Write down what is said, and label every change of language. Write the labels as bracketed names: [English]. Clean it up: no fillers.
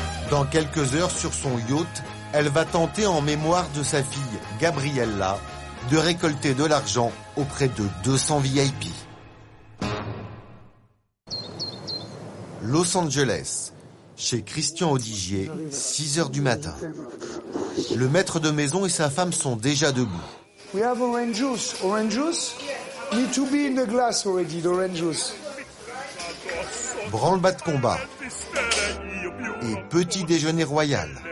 [French] Dans quelques heures, sur son yacht, elle va tenter, en mémoire de sa fille, Gabriella, de récolter de l'argent auprès de 200 VIP. Los Angeles, chez Christian Audigier, 6 heures du matin. Le maître de maison et sa femme sont déjà debout. [English] We have orange juice. Orange juice? Need to be in the glass already, the orange juice. [French] Branle-bas de combat et petit déjeuner royal.